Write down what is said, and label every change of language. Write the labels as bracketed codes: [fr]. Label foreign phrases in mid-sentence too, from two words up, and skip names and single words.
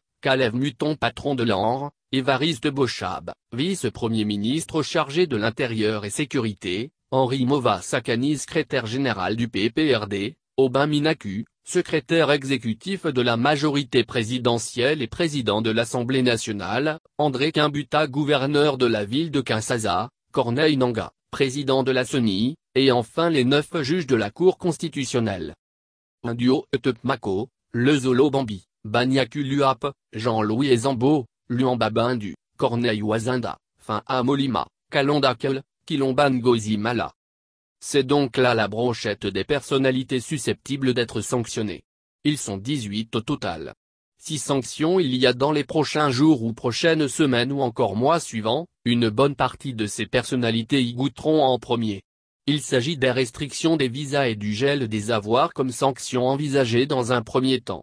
[fr] Kalev Muton, patron de l'ANR, Évariste Bochab, vice-premier ministre chargé de l'Intérieur et Sécurité, Henri Mova Sakani, secrétaire général du PPRD, Aubin Minaku, secrétaire exécutif de la majorité présidentielle et président de l'Assemblée nationale, André Kimbuta, gouverneur de la ville de Kinshasa, Corneille Nangaa, président de la CENI, et enfin les 9 juges de la Cour constitutionnelle. Nduo Etepmako, Lezolo Bambi, Banyaku Luap, Jean-Louis Ezambo, Luamba Bindu, Corneille Wazinda, Fin Molima, Kalonda Kel, Kilomba Ngozi Mala. C'est donc là la brochette des personnalités susceptibles d'être sanctionnées. Ils sont 18 au total. 6 sanctions il y a dans les prochains jours ou prochaines semaines ou encore mois suivants, une bonne partie de ces personnalités y goûteront en premier. Il s'agit des restrictions des visas et du gel des avoirs comme sanctions envisagées dans un premier temps.